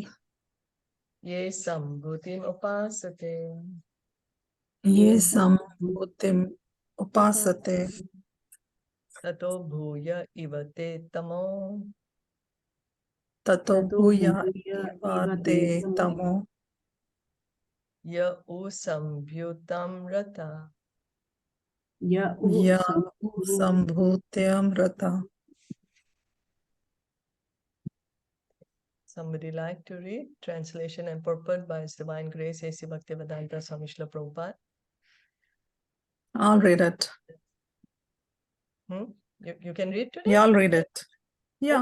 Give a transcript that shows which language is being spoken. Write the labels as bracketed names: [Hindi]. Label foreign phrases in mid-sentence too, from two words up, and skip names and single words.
[Sanskrit] Ye sambhutim upasate. Ye sambhutim upasate. Tato bhuya ivate tamo. Tato bhuya ivate tamo. Ya usambhyutam rata. Ya sambhutyam rata. [English] Somebody like to read? Translation and purport by His Divine Grace A.C. Bhaktivedanta Swami Srila Prabhupada. I'll read it. You can read today? Yeah, I'll read it. Yeah,